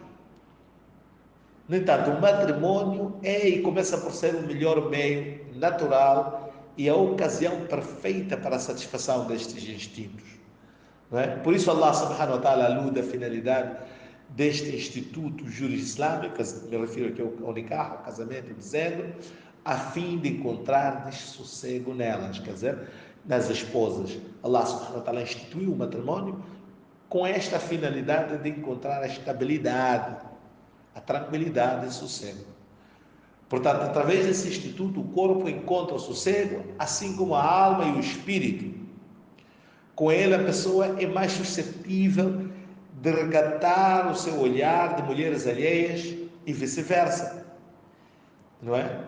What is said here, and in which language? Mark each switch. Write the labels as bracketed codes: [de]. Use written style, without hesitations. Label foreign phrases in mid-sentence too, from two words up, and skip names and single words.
[pt] No entanto, o matrimônio é e começa por ser o melhor meio natural e a ocasião perfeita para a satisfação destes instintos. Não é? Por isso Allah [ar] سبحانه وتعالى [pt] alude a finalidade deste instituto juro-islâmico, me refiro aqui ao nikah, ao casamento, dizendo, a fim de encontrar sossego nelas, quer dizer, nas esposas. Allah [ar] سبحانه وتعالى [pt] instituiu o matrimônio com esta finalidade de encontrar a estabilidade, a tranquilidade e sossego. Portanto, através desse instituto, o corpo encontra o sossego, assim como a alma e o espírito. Com ele, a pessoa é mais suscetível de resgatar o seu olhar de mulheres alheias e vice-versa, não é?